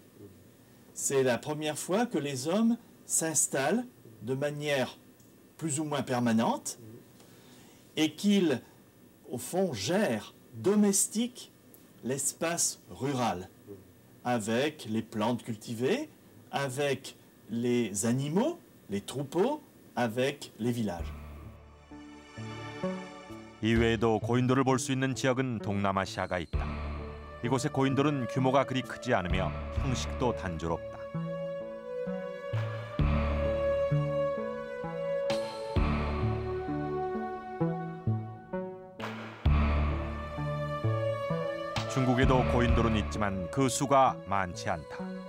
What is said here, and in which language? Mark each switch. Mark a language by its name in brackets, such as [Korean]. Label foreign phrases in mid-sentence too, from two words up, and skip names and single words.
[French] C'est la première fois que les hommes s'installent de manière plus ou moins permanente et qu'ils, au fond, gèrent, domestiquent l'espace rural avec les plantes cultivées, avec les animaux, les troupeaux, avec les villages. [Korean] 이외에도 고인돌을 볼 수 있는 지역은 동남아시아가 있다. 이곳의 고인돌은 규모가 그리 크지 않으며 형식도 단조롭다. 중국에도 고인돌은 있지만 그 수가 많지 않다.